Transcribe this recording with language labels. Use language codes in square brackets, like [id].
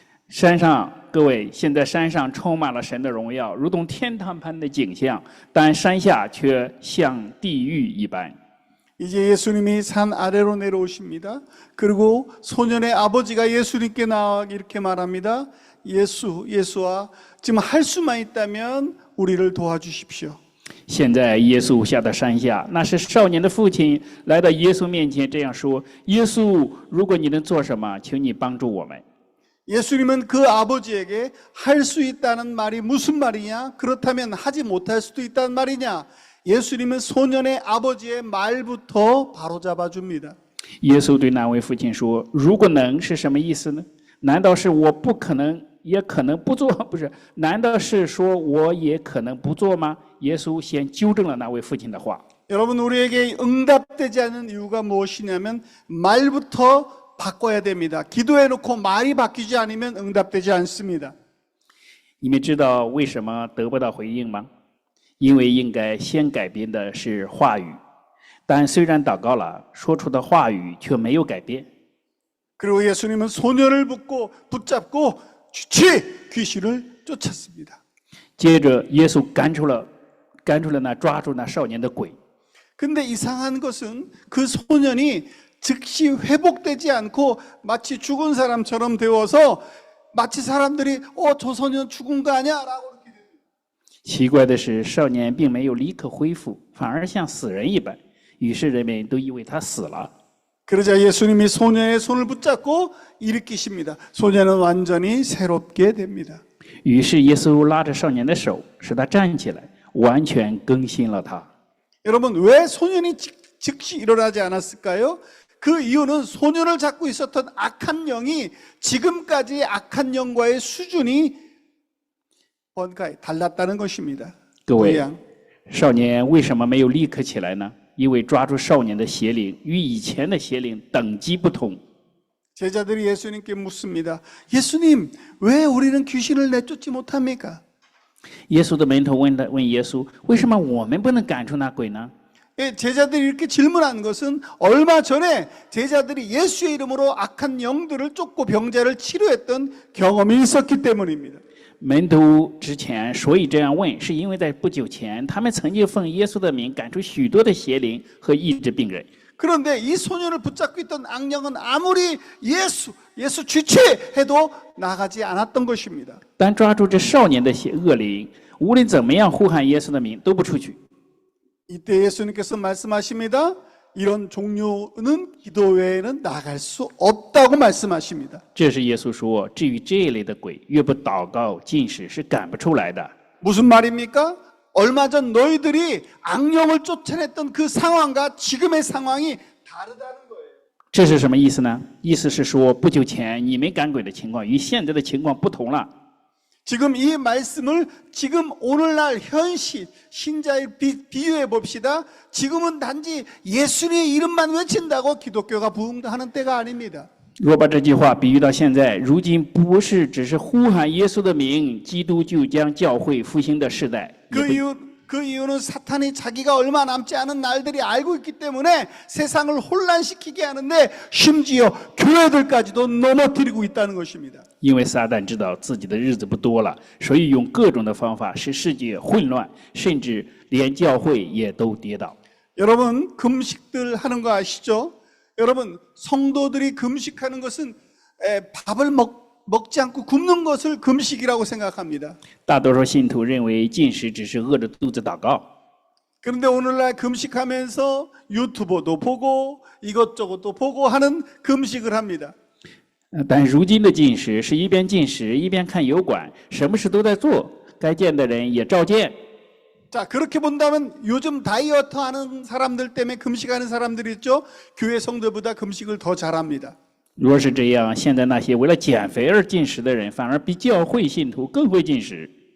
[zh] 山上，各位，现在山上充满了神的荣耀，如同天堂般的景象，但山下却像地狱一般。 [ko] 이제 예수님이 산 아래로 내려오십니다. 그리고 소년의 아버지가 예수님께 나와 이렇게 말합니다. 예수와 지금 할 수만 있다면 우리를 도와주십시오. [zh] 现在耶稣下到山下，那是少年的父亲来到耶稣面前这样说：“耶稣，如果你能做什么，请你帮助我们。” [ko] 예수님은 그 아버지에게 할 수 있다는 말이 무슨 말이냐? 그렇다면 하지 못할 수도 있다는 말이냐? 예수님은 소년의 아버지의 말부터 바로잡아 줍니다. [zh] 耶稣对那位父亲说：“如果能是什么意思呢？难道是我不可能，也可能不做？不是？难道是说我也可能不做吗？” 耶稣先纠正了那位父亲的话。 [ko] 여러분 우리에게 응답되지 않는 이유가 무엇이냐면 말부터 바꿔야 됩니다. 기도해놓고 말이 바뀌지 않으면 응답되지 않습니다. [zh] 你们知道为什么得不到回应吗？因为应该先改变的是话语，但虽然祷告了，说出的话语却没有改变。 [ko] 그리고 예수님은 소년을 붙잡고 귀신을 쫓았습니다. [zh] 接着，耶稣赶出了抓住那少年的鬼。 [ko] 근데 이상한 것은 그 소년이 즉시 회복되지 않고 마치 죽은 사람처럼 되어서 마치 사람들이 저 소년 죽은 거 아니야?라고 [zh] 奇怪的是，少年并没有立刻恢复，反而像死人一般。于是人们都以为他死了。 [ko] 그러자 예수님이 소년의 손을 붙잡고 일으키십니다. 소년은 완전히 새롭게 됩니다. [zh] 于是耶稣拉着少年的手，使他站起来，完全更新了他。 [ko] 여러분 왜 소년이 즉시 일어나지 않았을까요? 그 이유는 소년을 잡고 있었던 악한 영이 지금까지 악한 영과의 수준이 번가에 달랐다는 것입니다. [zh] 各位 [ko] 모양. [zh] 少年为什么没有立刻起来呢？因为抓住少年的邪灵与以前的邪灵等级不同。 [ko] 제자들이 예수님께 묻습니다. 예수님, 왜 우리는 귀신을 내쫓지 못합니까? [zh] 耶稣的门徒问耶稣：“为什么我们不能赶出那鬼呢？” [ko] 예, 제자들이 이렇게 질문한 것은 얼마 전에 제자들이 예수의 이름으로 악한 영들을 쫓고 병자를 치료했던 경험이 있었기 때문입니다. [zh] 门徒之前所以这样问，是因为在不久前，他们曾经奉耶稣的名赶出许多的邪灵和医治病人。 [ko] 그런데 이 소년을 붙잡고 있던 악령은 아무리 예수 주체해도 나가지 않았던 것입니다. [zh] 但抓住这少年的恶灵，无论怎么样呼喊耶稣的名，都不出去。 [ko] 이때 예수님께서 말씀하십니다. 이런 종류는 기도 외에는 나갈 수 없다고 말씀하십니다. [zh] 这是耶稣说：“至于这一类的鬼，越不祷告禁食，是赶不出来的。” [ko] 무슨 말입니까? 얼마 전 너희들이 악령을 쫓아냈던 그 상황과 지금의 상황이 다르다는 거예요. [zh] 这是什么意思呢？意思是说，不久前你们赶鬼的情况与现在的情况不同了。 [ko] 지금 이 말씀을 지금 오늘날 현실 신자의 비유해 봅시다. 지금은 단지 예수님의 이름만 외친다고 기독교가 부흥하는 때가 아닙니다. [zh] 若把这句话比喻到现在，如今不是只是呼喊耶稣的名，基督就将教会复兴的时代。 [ko] 그 이유는 사탄이 자기가 얼마 남지 않은 날들이 알고 있기 때문에 세상을 혼란시키게 하는데 심지어 교회들까지도 넘어뜨리고 있다는 것입니다. [zh] 因为撒旦知道自己的日子不多了，所以用各种的方法使世界混乱，甚至连教会也都跌倒。 [ko] 여러분 금식들 하는 거 아시죠? 여러분 성도들이 금식하는 것은 밥을 먹지 않고 굶는 것을 금식이라고 생각합니다. [zh] 大多数信徒认为禁食只是饿着肚子祷告。 [ko] 그런데 오늘날 금식하면서 유튜버도 보고 이것저것도 보고 하는 금식을 합니다. [zh] 但如今的禁食是一边禁食一边看油管，什么事都在做，该见的人也照见。 [ko] 자, 그렇게 본다면 요즘 다이어트 하는 사람들 때문에 금식하는 사람들이 있죠. 교회 성도보다 금식을 더 잘합니다. [zh] 若是这样，现在那些为了减肥而进食的人，反而比教会信徒更会进食。